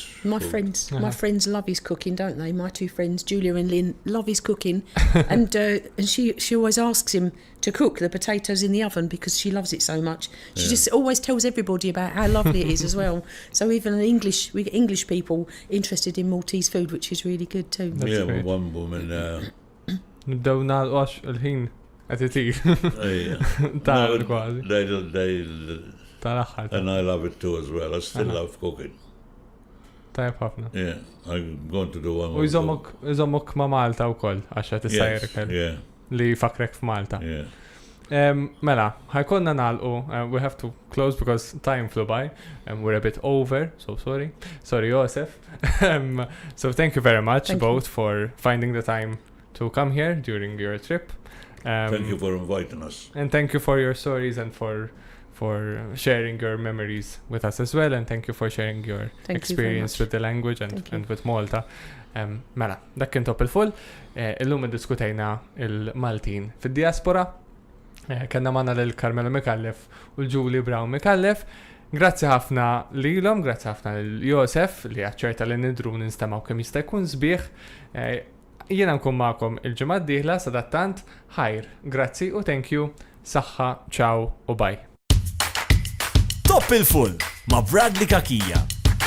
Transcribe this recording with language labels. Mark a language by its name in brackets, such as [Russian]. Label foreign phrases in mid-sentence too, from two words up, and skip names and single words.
[English] My friends love his cooking, don't they? My two friends, Julia and Lynn, love his cooking, and she always asks him to cook the potatoes in the oven because she loves it so much. She just always tells everybody about how lovely it is as well. So even we get English people interested in Maltese food, which is really good too. Yeah, well, one woman. [Maltese] Nibdew nagħlqu il-ħin qed itir. Tagħmel kważi. Tal-aħħar. [English] And I love it too as well. I still love cooking. [Maltese] Tajb ħafna. [English] Yeah, I'm going to do one [Maltese] U jżommok ma' Malta wkoll għax qed [English] Yes, [Maltese] issajr [English] yeah, [Maltese] li fakrek f'Malta. [English] yeah. [Maltese] Mela, ħajkonna nagħlqu, [English] we have to close because time flew by and we're a bit over, so sorry. Sorry, Josef. So thank you very much Thank both for finding the time to come here during your trip. Thank you for inviting us. And thank you for your stories and for sharing your memories with us as well, and thank you for sharing your Thank you very experience much. with the language Thank you. and with Malta. [Maltese] Mela, dak kien top il-full. Illum diskutejna il-Maltin fid-diaspora. Kanna manna l-Carmelo Micallef u l-Julie Brown Micallef. Grazzi ħafna lilhom, grazzi ħafna l-Josef li għacċerta li nidru ninstamaw kemm jista' jkun sbieħ. Jiena nkun magħkom il-ġimgħa d-dieħla sadattant ħajr. Grazzi u [English] thank you. [Maltese] Saħħa, ciao u bye. Top il-full ma' Bradley Kakija.